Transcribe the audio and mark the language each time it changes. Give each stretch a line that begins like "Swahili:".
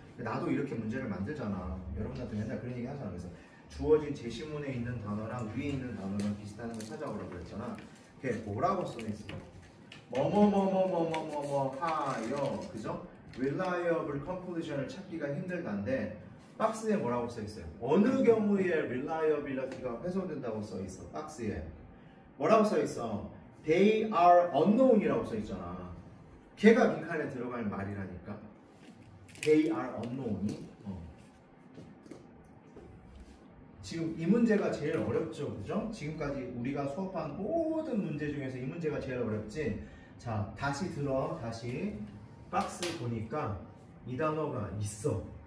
Korean: 나도 이렇게 문제를 만들잖아. 여러분한테 맨날 그런 얘기 하잖아. 그래서 주어진 제시문에 있는 단어랑 위에 있는 단어랑 비슷한 걸 찾아오라고 그랬잖아. 그게 뭐라고 써있어? 뭐뭐뭐뭐뭐뭐뭐 하여, 그죠? reliable conclusion을 찾기가 힘들다인데 박스에 뭐라고 써있어요? 어느 경우에 reliability가 훼손된다고 써있어? 박스에 뭐라고 써있어?
English: They are unknown이라고 써있잖아.
Korean: 걔가 빈칸에 들어갈 말이라니까.
English: They are unknown이.
Korean: 지금 이 문제가 제일 어렵죠, 그죠? 지금까지 우리가 수업한 모든 문제 중에서 이 문제가 제일 어렵지. 자, 다시 들어. 다시 박스 보니까 이 단어가 있어.